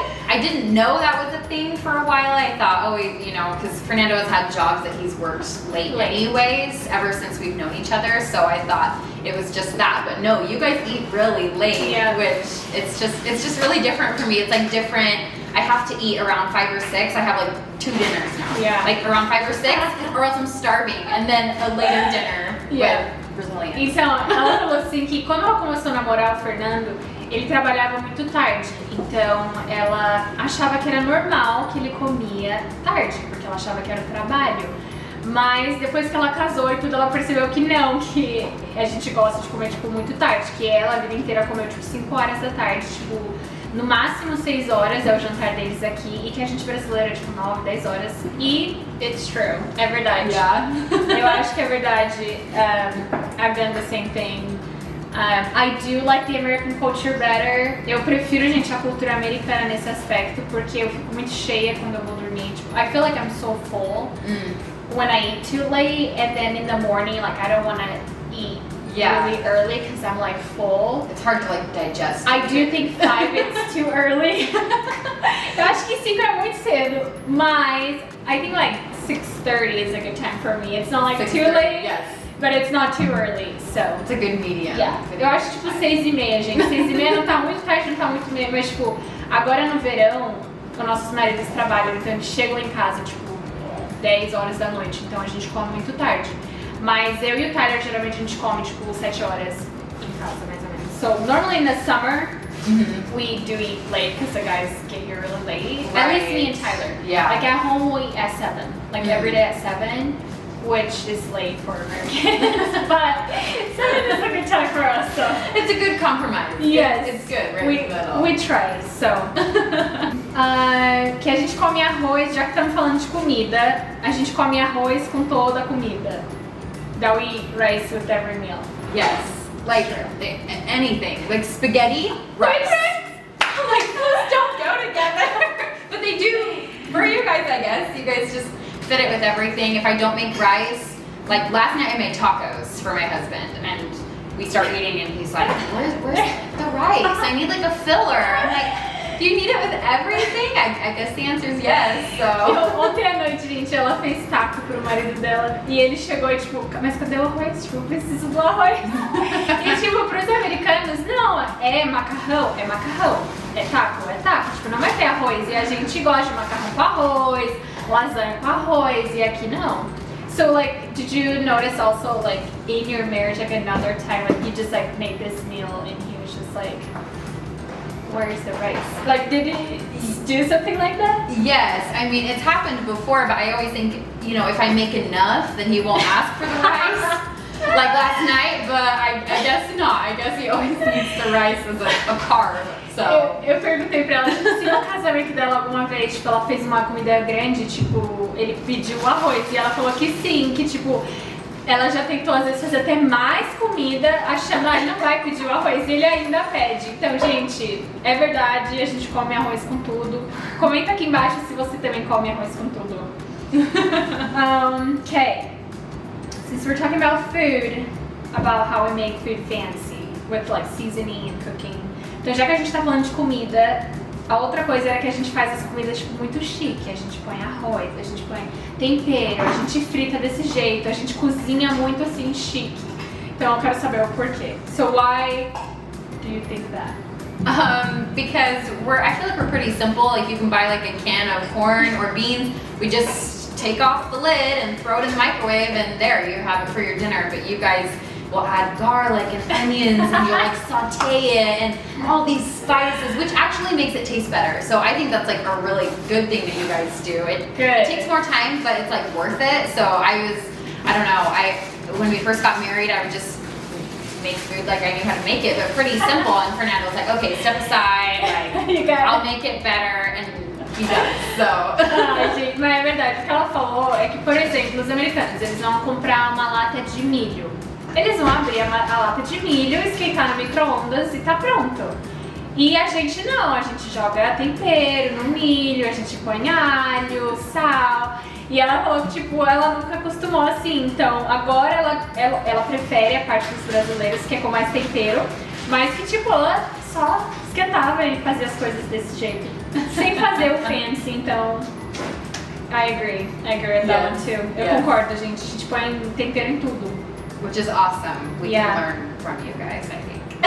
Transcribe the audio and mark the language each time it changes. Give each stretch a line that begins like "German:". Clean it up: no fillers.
English: I didn't know that was a thing for a while. I thought, oh, you know, because Fernando has had jobs that he's worked late anyways, ever since we've known each other, so I thought it was just that. But no, you guys eat really late, which it's just really different for me. It's like different. I have to eat around 5 or 6. I have like 2 dinners now. Like around 5 or 6, or else I'm starving, and then a later dinner with Brazilians.
Portuguese: Então, ela falou assim que quando ela começou a namorar o Fernando, ele trabalhava muito tarde. Então, ela achava que era normal que ele comia tarde, porque ela achava que era o trabalho. Mas depois que ela casou e tudo, ela percebeu que não, que a gente gosta de comer tipo muito tarde, que ela a vida inteira comeu tipo 5 horas da tarde, tipo no máximo 6 horas é o jantar deles aqui, e que a gente brasileira é tipo 9, 10 horas. E
English: it's true,
Portuguese: é verdade. Eu acho que é verdade.
English: I've done the same thing I do like the American culture better.
Portuguese: Eu prefiro, gente, a cultura americana nesse aspecto, porque eu fico muito cheia quando eu vou dormir. Tipo,
English: I feel like I'm so full when I eat too late, and then in the morning, like, I don't want to eat really early because I'm like full. It's hard to like digest. I do think 5 it's too early.
Portuguese: Eu acho que 5 é muito cedo, mas
English: I think like 6:30 is a good time for me. It's not like too late, yes. but it's not too early, so. It's a good medium. Yeah. Good
Portuguese: Eu acho tipo 6:30, gente. 6:30 não tá muito tarde, não tá muito meio, mas tipo, agora no verão, os nossos maridos trabalham, então eles chegam em casa tipo 10 horas da noite, então a gente come muito tarde. Mas eu e o Tyler geralmente a gente come tipo 7 horas em casa, mais ou menos.
English: So normally in the summer, we do eat late because the guys get here really late. At least me and Tyler. Yeah. Like at home we eat at 7. Like every day at 7, which is late for Americans. But 7 is a good time for us, so. It's a good compromise. Yes. It's good, right in the middle. We try, so.
Portuguese: Que a gente come arroz, já que estamos falando de comida, a gente come arroz com toda a comida.
English: That we eat rice with every meal. Yes. Like anything. Like spaghetti, rice. Like those don't go together. But they do for you guys, I guess. You guys just fit it with everything. If I don't make rice, like last night I made tacos for my husband and we start eating and he's like, where's the rice? I need like a filler. I'm like, do you need it with everything? I guess the answer is yes, so.
Portuguese: Ontem à noite, gente, ela fez taco pro marido dela e ele chegou e tipo, mas cadê o arroz? Tipo, eu preciso do arroz. E tipo, pros americanos, não, é macarrão, é macarrão. É taco, tipo, não vai ter arroz. E a gente gosta de macarrão com arroz, lasanha com arroz, e aqui não.
English: So like, did you notice also like in your marriage like another time when he just like made this meal and he was just like, where's the rice? Like, did he do something like that? Yes, I mean it's happened before, but I always think, you know, if I make enough, then he won't ask for the rice. Like last night, but I guess not. I guess he always needs the rice as a carb. So.
Portuguese: Eu perguntei pra ela, tipo, se no casamento dela alguma vez, tipo, ela fez uma comida grande, tipo, ele pediu arroz, e ela falou que sim, que tipo, ela já tentou às vezes fazer até mais comida, achando, ah, ele não vai pedir o arroz, e ele ainda pede. Então, gente, é verdade, a gente come arroz com tudo. Comenta aqui embaixo se você também come arroz com tudo.
English: Okay, since we're talking about food, about how we make food fancy, with like seasoning and cooking.
Portuguese: Então, já que a gente tá falando de comida, a outra coisa é que a gente faz as comidas tipo, muito chique. A gente põe arroz, a gente põe tempero, a gente frita desse jeito, a gente cozinha muito assim chique. Então eu quero saber o porquê.
English: So why do you think that? Because I feel like we're pretty simple. Like you can buy like a can of corn or beans. We just take off the lid and throw it in the microwave and there you have it for your dinner. But you guys will add garlic and onions and you'll like saute it and all these spices, which actually makes it taste better. So I think that's like a really good thing that you guys do. It takes more time, but it's like worth it. So I don't know, when we first got married, I would just make food like I knew how to make it, but pretty simple. And Fernando's like, okay, step aside, like, I'll make it better. And he does, so.
Portuguese: Ai, gente, mas é verdade. O que ela falou é que, por exemplo, os americanos, eles vão comprar uma lata de milho. Eles vão abrir a lata de milho, esquentar no micro-ondas e tá pronto. E a gente não, a gente joga tempero no milho, a gente põe alho, sal. E ela falou que tipo, ela nunca acostumou assim, então agora ela prefere a parte dos brasileiros, que é com mais tempero, mas que tipo, ela só esquentava e fazia as coisas desse jeito, sem fazer o fancy, então...
English: I agree with that one too.
Portuguese: Eu concordo, gente, a gente põe tempero em tudo.
English: Which is awesome. We can learn from you guys, I think.